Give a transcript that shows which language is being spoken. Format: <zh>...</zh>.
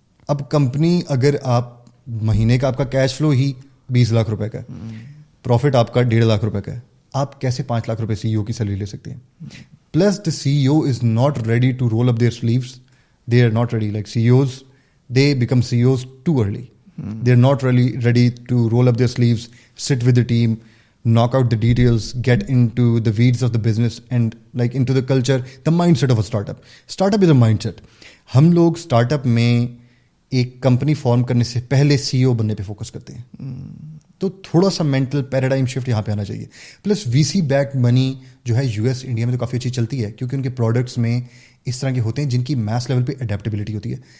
<ur>اب کمپنی اگر آپ مہینے کا آپ کا کیش فلو ہی 20 لاکھ روپے کا ہے, پروفٹ آپ کا 1.5 لاکھ روپے کا ہے, آپ کیسے 5 لاکھ روپے سی ای او کی سیلری لے سکتے ہیں؟</ur> <en>Plus the C E O is not ready to roll up their sleeves. They are not ready. Like C E Os, they become C E Os too early. They're not really ready to roll up their sleeves, sit with the team, knock out the details, get into the weeds of the business and like into the culture, the mindset of a startup. Startup is a mindset.</en> <ur>ہم لوگ start up میں ایک company form کرنے سے پہلے سی ای او بننے پہ focus کرتے ہیں. تو تھوڑا سا مینٹل پیراڈائم شفٹ یہاں پہ آنا چاہیے. پلس وی سی بیکڈ منی جو ہے یو ایس انڈیا میں تو کافی اچھی چلتی ہے کیونکہ ان کے پروڈکٹس میں اس طرح کے ہوتے ہیں جن کی میس لیول پہ اڈیپٹیبلٹی ہوتی ہے.</ur>